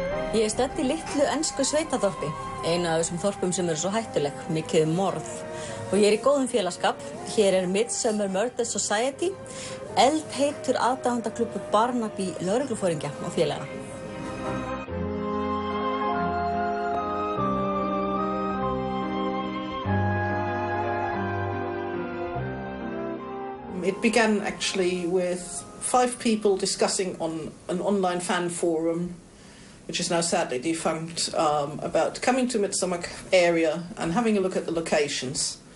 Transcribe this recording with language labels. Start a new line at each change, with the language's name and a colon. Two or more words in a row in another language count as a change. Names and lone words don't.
Icelandic: Ég stödd í litlu ensku sveitaþorpi, einu af þessum þorpum sem eru svo hættuleg, mikið morð. Og ég í góðum félagskap. Hér Midsomer Murder Society, eldheitur aðdáendaklúbbur Barnaby lögregluforingja og félaga.
English: It began actually with 5 people discussing on an online fan forum, which is now sadly defunct, about coming to Midsomer area and having a look at the locations.